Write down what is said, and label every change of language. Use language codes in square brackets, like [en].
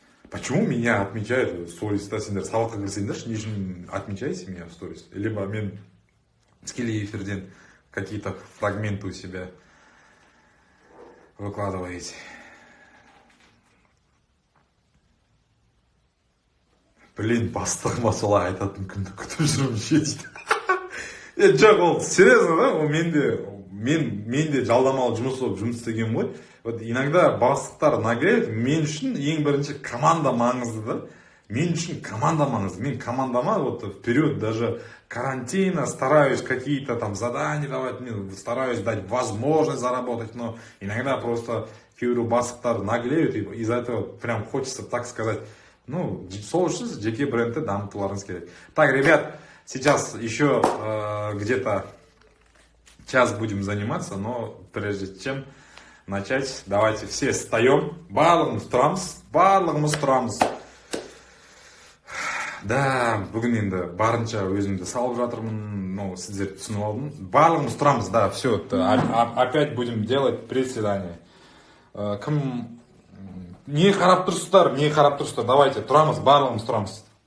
[ru] Почему меня отмечают в сториста? [kk] Сендер сабаққа кірсеңдерші, не үшін [ru] отмечаете меня в сторис? Либо [kk] мен тікелей эфирден [ru] какие-то фрагменты у себя выкладываете. Блин, [kk] бастығыма солай айтатын күнді күтіп жүрмін ше дейді. Жоқ, ол [ru] серьезно, [kk] да? Ол менде жалдамалы жұмыс болып жұмыс істеген ғой. [ru] Вот иногда [kk] бастықтар [ru] нагревают. [kk] Мен үшін ең бірінші команда маңызды да. Мен үшін команда маңызды. Мен командама [ru] вот в период даже карантина стараюсь какие-то там задания давать, мен стараюсь дать возможность заработать, но иногда просто [kk] кейбір бастықтар [ru] нагревают, и из-за этого прям хочется так сказать. [kk] Ну, сол үшін жеке брендті дамытуларыңыз керек. [ru] Так, ребят, сейчас еще где-то час будем заниматься, но прежде чем начать, давайте все встаем. [kk] Барлығымыз тұрамыз. Да, бүгін енді барынша өзімді салып жатырмын, [ru] но [kk] сіздер түсініп алдым. Барлығымыз тұрамыз, [ru] да, все, опять будем делать приседания. [kk] Кім не қарап тұрсыздар, [ru] давайте, [kk] тұрамыз, барлығымыз тұрамыз.